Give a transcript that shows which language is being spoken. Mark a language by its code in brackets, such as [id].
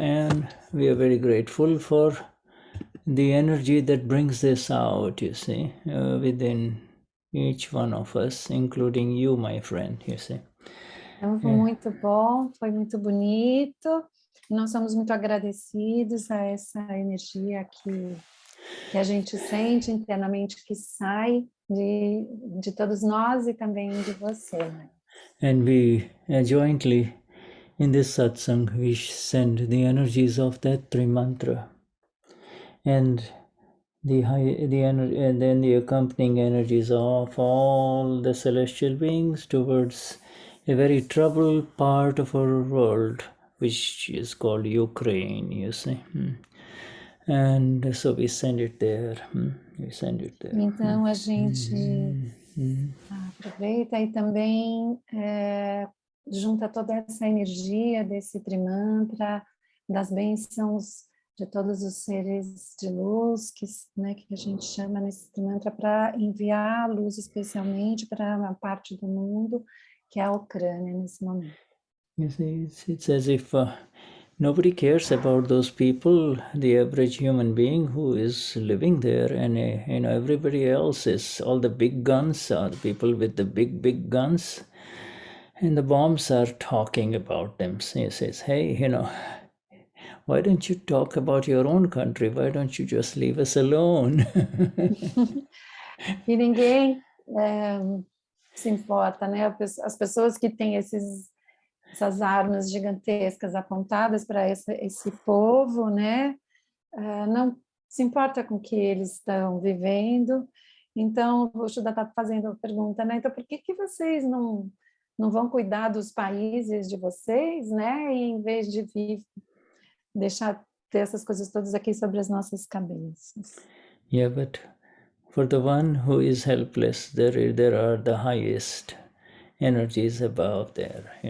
[en] And we are very grateful for the energy that brings this out, you see, within each one of us, including you, my friend, you see. [pt] Então, foi muito bom, foi muito bonito. Nós somos muito agradecidos a essa energia que a gente sente internamente, que sai de todos nós e também de você, né? [en] And we jointly, in this satsang, we send the energies of that Trimantra and and then the accompanying energies of all the celestial beings towards a very troubled part of our world, which is called Ukraine, you see. And so we send it there. We send it there. [pt] Então, a gente aproveita e também junta toda essa energia desse Trimantra, das bênçãos de todos os seres de luz que a gente chama nesse Trimantra, para enviar a luz especialmente para uma parte do mundo que é a Ucrânia nesse momento. [en] You see, it's as if nobody cares about those people, the average human being who is living there, and everybody else is all the big guns, the people with the big guns, and the bombs are talking about them. He says, hey, why don't you talk about your own country? Why don't you just leave us alone? [pt] E ninguém se importa, né? As pessoas que têm essas armas gigantescas apontadas para esse povo, né? Não se importa com o que eles estão vivendo. Então, o Shuddha está fazendo a pergunta, né? Então, por que vocês não vão cuidar dos países de vocês, né? E em vez de deixar ter essas coisas todas aqui sobre as nossas cabeças. [en] Yeah, but for the one who is helpless, there are the highest energies above there,